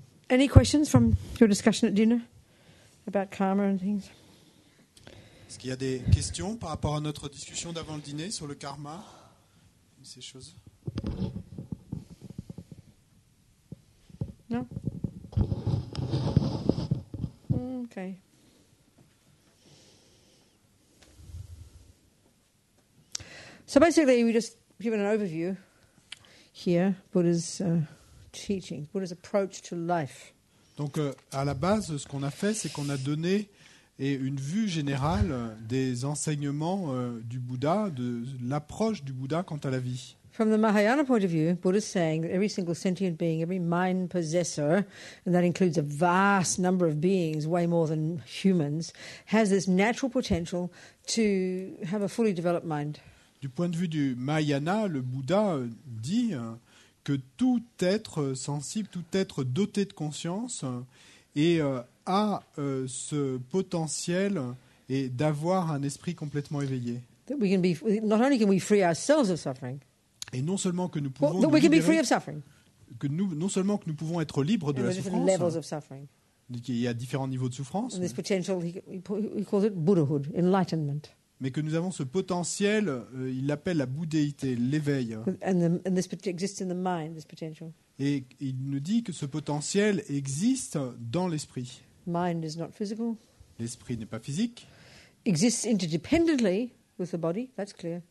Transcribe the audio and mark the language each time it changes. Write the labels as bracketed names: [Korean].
[English] Any questions from your discussion at dinner about karma and things? [French] Est-ce qu'il y a des questions par rapport à notre discussion d'avant le dîner sur le karma, ces choses? [English] No? Okay. So basically, we just given an overview here, Buddha's teaching, Buddha's approach to life. [French] Donc, à la base, ce qu'on a fait, c'est qu'on a donné une vue générale des enseignements du Bouddha, de l'approche du Bouddha quant à la vie. [English] From the Mahayana point of view, Buddha is saying that every single sentient being, every mind possessor, and that includes a vast number of beings, way more than humans, has this natural potential to have a fully developed mind. [French] Du point de vue du Mahayana, le Bouddha dit que tout être sensible, tout être doté de conscience a ce potentiel et d'avoir un esprit complètement éveillé. [English] That we can be, not only can we free ourselves of suffering, [French] Et non seulement que nous pouvons [English] that [French] nous [English] we can be free [French] libérer, [English] of suffering. [French] non seulement que nous pouvons être libres de [English] And [French] la [English] there's different levels [French] souffrance, [English] of suffering. [French] il y a différents niveaux de souffrance, [English] And this potential, he calls it Buddhahood, enlightenment. [French] mais que nous avons ce potentiel, il l'appelle la bouddhéité, l'éveil. [English] And this exists in the mind, this potential. [French] Et il nous dit que ce potentiel existe dans l'esprit. [English] Mind is not physical. [French] L'esprit n'est pas physique. [English] Exists interdependently with the body, that's clear.